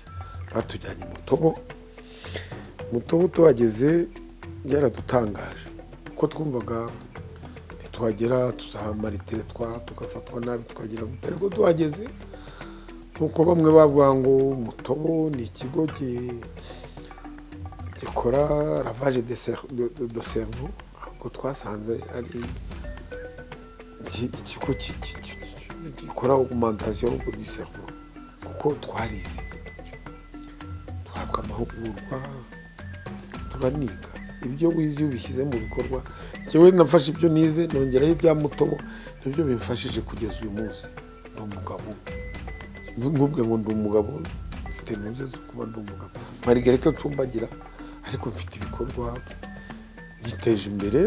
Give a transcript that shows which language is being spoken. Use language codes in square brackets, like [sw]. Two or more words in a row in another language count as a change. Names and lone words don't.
[rw] Batujyanye Mutobo, tuhageze byaradutangaje kuko twumvaga ntitwagera, tuzahamara itere tugafatwa nabi, twagira gutera ko tuhageze. Nkuko bamwe bavuga ngo Mutobo ni ikigo gikora [fr] lavage de cerveau, [rw] ahubwo twasanze ari ikigo gikora [fr] augmentation du cerveau, [rw] kuko twarize amahugurwa turaniga. Ibyo wize ubishyize mu bikorwa. Cyewe nafashe ibyo nize nongeraho ibya Mutobo, nibyo bimfashije kugeza uyu munsi. Ndi umugabo, nkubwe ngo ndi umugabo, mfite intuze zo kuba ndi umugabo, marigereka ncumbagira, ariko mfite ibikorwa niteje imbere.